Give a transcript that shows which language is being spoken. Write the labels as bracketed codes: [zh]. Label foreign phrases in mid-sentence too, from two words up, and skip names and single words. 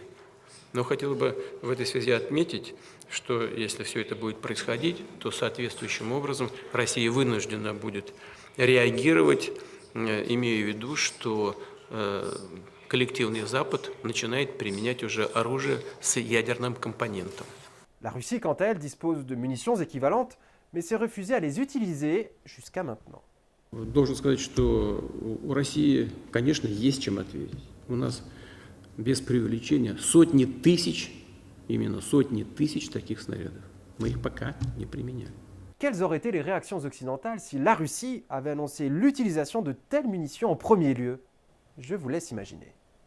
[ru] Но хотел бы в этой связи отметить, что если все это будет происходить, то соответствующим образом Россия вынуждена будет реагировать, имея в виду, что коллективный Запад начинает применять уже оружие с ядерным компонентом. [fr] La Russie, quant à elle, dispose de munitions équivalentes, mais s'est refusée à les utiliser jusqu'à maintenant. [ru] Должен сказать, что у России, конечно, есть чем ответить. У нас, без преувеличения, сотни тысяч таких снарядов. Мы их пока не применяем. [fr] Quelles auraient été les réactions occidentales si la Russie avait annoncé l'utilisation de telles munitions en premier lieu ? Je vous laisse imaginer.